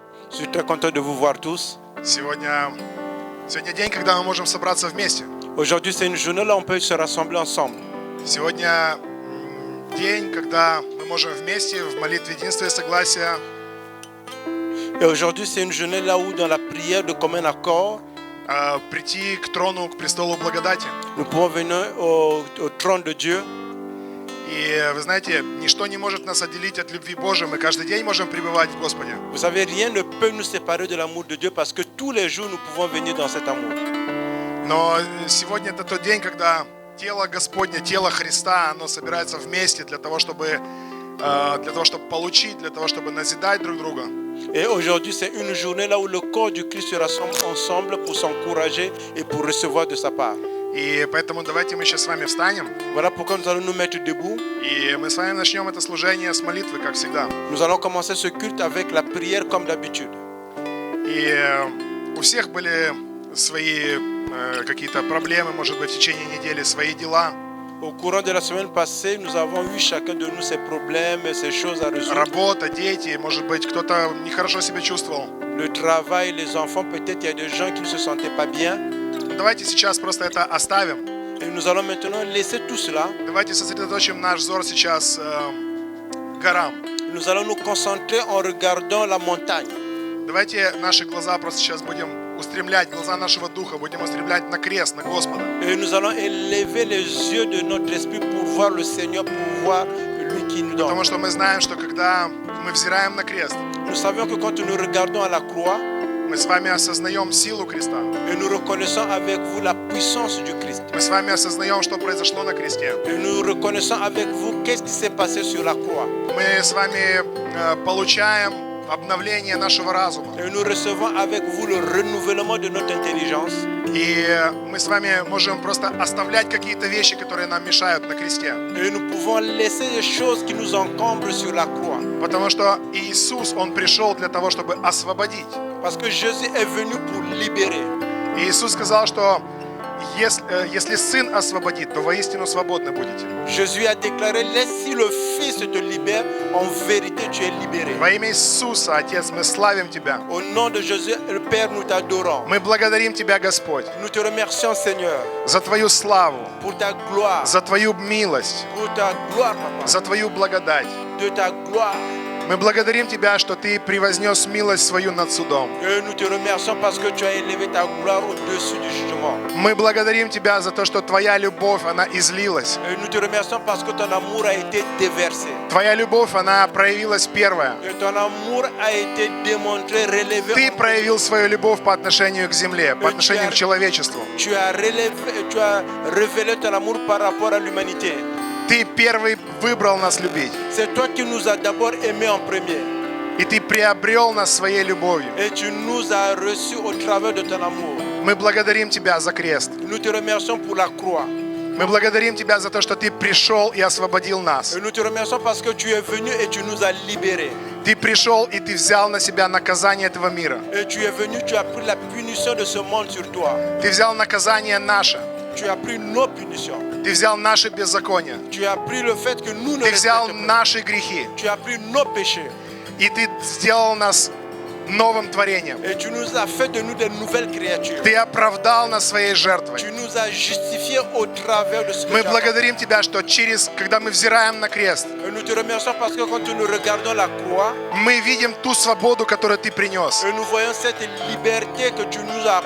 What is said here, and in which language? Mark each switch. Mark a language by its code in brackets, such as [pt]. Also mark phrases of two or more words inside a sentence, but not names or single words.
[fr] Je suis très content de vous voir tous. [ru] Сегодня день, когда мы можем собраться вместе. [fr] Aujourd'hui, c'est une journée là où on peut se rassembler ensemble. [ru] Сегодня день, когда мы можем вместе в молитве единства и согласия. [fr] Et aujourd'hui, c'est une journée là où, dans la prière de commun accord, [ru] Прийти к трону, к престолу благодати. [fr] nous pouvons venir au trône de Dieu. [ru] И вы знаете, ничто не может нас отделить от любви Божией. Мы каждый день можем пребывать в Господе. [fr] Vous savez, rien ne peut nous séparer de l'amour de Dieu parce que tous les jours, nous pouvons venir dans cet amour. [ru] Но сегодня это тот день, когда тело Господне, тело Христа, оно собирается вместе для того, чтобы получить, для того, чтобы назидать друг друга. [fr] Et aujourd'hui, c'est une journée là où le corps du Christ se rassemble ensemble pour s'encourager et pour recevoir de sa part. [ru] И поэтому давайте мы сейчас с вами встанем. [fr] Voilà pourquoi nous allons nous mettre debout. [ru] И мы с вами начнем это служение с молитвы, как всегда. [fr] Nous allons commencer ce culte avec la prière comme d'habitude. [ru] И у всех были свои какие-то проблемы, может быть, в течение недели, свои дела. [fr] Au courant de la semaine passée, nous avons eu chacun de nous ses problèmes et ses choses à résoudre. [ru] Работа, дети, может быть, кто-то нехорошо себя чувствовал. [fr] Le travail, les enfants, peut-être il y a des gens qui ne se sentaient pas bien. [ru] Давайте сейчас просто это оставим. [fr] Et nous allons maintenant laisser tout cela. [ru] Давайте сосредоточим наш взор сейчас к горам. [fr] Nous allons nous concentrer en regardant la montagne. [ru] Давайте наши глаза просто сейчас будем устремлять, глаза нашего духа будем устремлять на крест, на Господа. [fr] Et nous allons élever les yeux de notre esprit pour voir le Seigneur, pour voir lui qui nous donne. [ru] Потому что мы знаем, что когда мы взираем на крест, [fr] Nous savions que quand nous regardons à la croix, [ru] мы с вами осознаем силу креста. [fr] et nous reconnaissons avec vous la puissance du Christ. [ru] Мы с вами осознаем, что произошло на кресте. [fr] Et nous reconnaissons avec vous qu'est-ce qui s'est passé sur la croix. [ru] Мы с вами получаем обновление нашего разума. [fr] Et nous recevons avec vous le renouvellement de notre intelligence. [ru] И мы с вами можем просто оставлять какие-то вещи, которые нам мешают на кресте. [fr] Et nous pouvons laisser les choses qui nous encombrent sur la croix. [ru] Потому что Иисус, Он пришел для того, чтобы освободить. [fr] Parce que Jésus est venu pour libérer. [ru] И Иисус сказал, что если Сын освободит, то воистину свободны будете. [fr] Jésus a déclaré, laisse si le Fils te libère, en vérité tu es libéré. [ru] Во имя Иисуса, Отец, мы славим Тебя. [fr] Au nom de Jésus, le Père, nous t'adorons. [ru] Мы благодарим Тебя, Господь, [fr] Nous te remercions, Seigneur, [ru] за Твою славу, [fr] pour ta gloire, [ru] за Твою милость, [fr] pour ta gloire, Papa, [ru] за Твою благодать. [fr] de ta gloire. [ru] Мы благодарим Тебя, что Ты превознес милость свою над судом. [fr] Et nous te remercions parce que tu as élevé ta gloire au-dessus du jugement. [ru] Мы благодарим Тебя за то, что Твоя любовь, она излилась. [fr] Et nous te remercions parce que ton amour a été déversé. [ru] Твоя любовь, она проявилась первая. [fr] Et ton amour a été démontré, relevé. [ru] Ты проявил свою любовь по отношению к земле, по отношению к человечеству. [fr] Tu as révélé ton amour par rapport à l'humanité. [ru] Ты первый выбрал нас любить. [fr] C'est toi qui nous as d'abord aimés en premier. [ru] И Ты приобрел нас своей любовью. [fr] Et tu nous as reçus au travers de ton amour. [ru] Мы благодарим Тебя за крест. [fr] Nous te remercions pour la croix. [ru] Мы благодарим Тебя за то, что Ты пришел и освободил нас. [fr] Et nous te remercions parce que tu es venu et tu nous as libérés. [ru] Ты пришел и Ты взял на себя наказание этого мира. [fr] Et tu es venu, tu as pris la punition de ce monde sur toi. [ru] Ты взял наказание наше. [fr] Tu as pris nos punitions. [ru] Ты взял наши беззакония. [fr] Tu as pris le fait que nous ne [ru] Ты взял [fr] respectons pas. [ru] наши грехи. [fr] Tu as pris nos péchés. [ru] И Ты сделал нас новым творением. [fr] Et tu nous as fait de nous des nouvelles créatures. [ru] Ты оправдал нас своей жертвой. [fr] Tu nous as justifiés au travers de ce que [ru] Мы [fr] tu as fait. [ru] благодарим Тебя, что когда мы взираем на крест, [fr] Et nous te remercions parce que quand nous regardons la croix, [ru] мы видим ту свободу, которую Ты принес. [fr] et nous voyons cette liberté que tu nous as